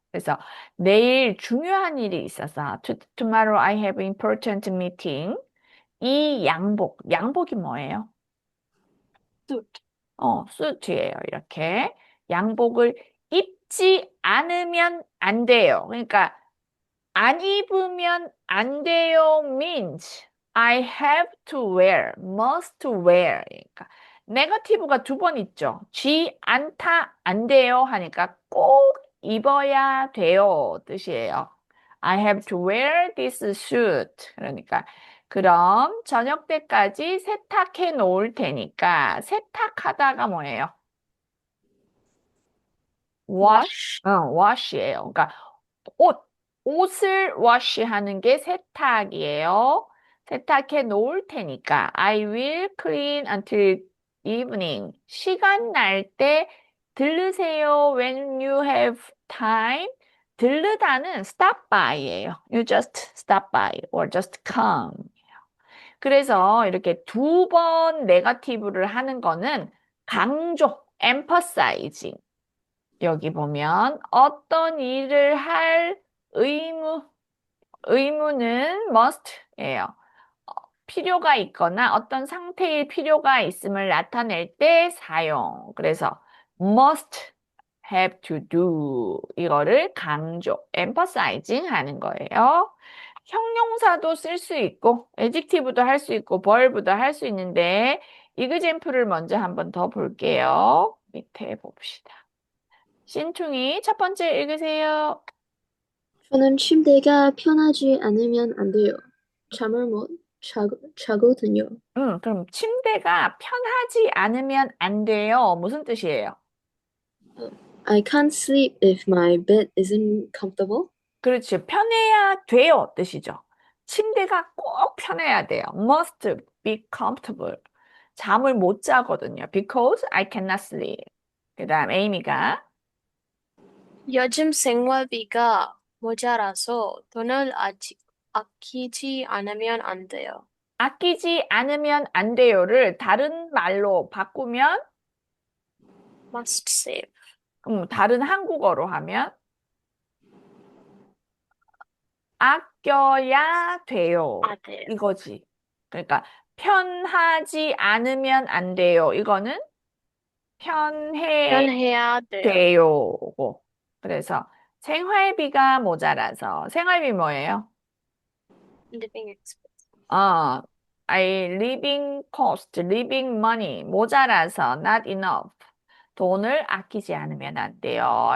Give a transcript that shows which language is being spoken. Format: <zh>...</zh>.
<ko>그래서 내일 중요한 일이 있어서</ko> <en>tomorrow I have important meeting.</en> <ko>이 양복이 뭐예요? 뚜. 수트예요. 이렇게 양복을 입지 않으면 안 돼요. 그러니까 안 입으면 안 돼요</ko> <en>means I have to wear, must wear.</en> <ko>그러니까 네거티브가 두 번 있죠. 쥐 않다 안 돼요 하니까 꼭 입어야 돼요 뜻이에요.</ko> <en>I have to wear this suit.</en> <ko>그러니까 그럼 저녁 때까지 세탁해 놓을 테니까 세탁하다가 뭐예요?</ko> <en>wash.</en> <ko>wash예요. 그러니까 옷, 옷을 wash하는 게 세탁이에요. 세탁해 놓을 테니까</ko> <en>I will clean until evening.</en> <ko>시간 날 때 들르세요.</ko> <en>When you have time.</en> <ko>들르다는 stop by예요.</ko> <en>You just stop by or just come.</en> <ko>그래서 이렇게 두 번 네거티브를 하는 거는 강조, emphasizing. 여기 보면 어떤 일을 할 의무는 must예요. 필요가 있거나 어떤 상태일 필요가 있음을 나타낼 때 사용. 그래서</ko> <en>must have to do</en> <ko>이거를 강조, emphasizing 하는 거예요. 형용사도 쓸 수 있고 adjective도 할 수 있고 verb도 할 수 있는데 example을 먼저 한번 더 볼게요. 밑에 봅시다. 신퉁이 첫 번째 읽으세요. 저는 침대가 편하지 않으면 안 돼요. 잠을 못 자거든요. 그럼 침대가 편하지 않으면 안 돼요. 무슨 뜻이에요?</ko> <en>I can't sleep if my bed isn't comfortable.</en> <ko>그렇지. 편해야 돼요. 뜻이죠. 침대가 꼭 편해야 돼요.</ko> <en>Must be comfortable.</en> <ko>잠을 못 자거든요.</ko> <en>Because I cannot sleep.</en> <ko>그 다음 에이미가 요즘 생활비가 모자라서 돈을 아끼지 않으면 안 돼요. 아끼지 않으면 안 돼요를 다른 말로 바꾸면</ko> <en>must save.</en> <ko>그럼 다른 한국어로 하면 아껴야 돼요. 아, 네. 이거지. 그러니까 편하지 않으면 안 돼요. 이거는 편해 편해야 돼요. 돼요고. 그래서 생활비가 모자라서 생활비 뭐예요?</ko> <en>Living expense. 어, living cost, living money 모자라서 not enough.</en> <ko>돈을 아끼지 않으면 안 돼요.</ko>